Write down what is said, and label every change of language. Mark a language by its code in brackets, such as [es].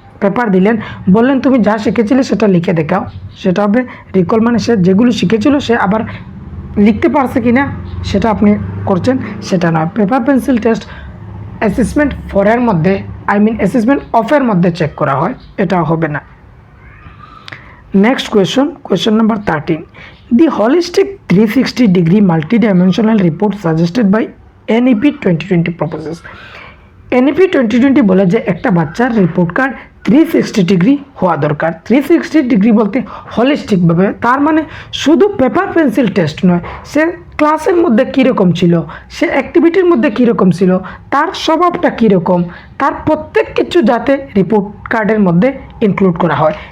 [bn] Paper দিলেন, বললেন তুমি যা শিখেছিলে সেটা লিখে দেখাও, সেটা হবে রিকল, মানে সে যেগুলো শিখেছিল সে আবার লিখতে পারছে কি না সেটা আপনি করছেন, সেটা নয়। পেপার পেন্সিল টেস্ট অ্যাসেসমেন্ট 4 মধ্যে, অ্যাসেসমেন্ট অফের মধ্যে চেক করা হয়, এটা হবে না। [en] Next question number 13. The holistic 360-degree multidimensional report suggested by NEP 2020 proposes. [bn] NEP 2020 বলে যে একটা বাচ্চার রিপোর্ট কার্ড 360 ডিগ্রি হওয়া দরকার। 360 ডিগ্রি বলতে হলিস্টিকভাবে, তার মানে শুধু পেপার পেন্সিল টেস্ট নয়, সে ক্লাসের মধ্যে কীরকম ছিল, সে অ্যাক্টিভিটির মধ্যে কীরকম ছিল, তার স্বভাবটা কীরকম, তার প্রত্যেক কিছু যাতে রিপোর্ট কার্ডের মধ্যে ইনক্লুড করা হয়।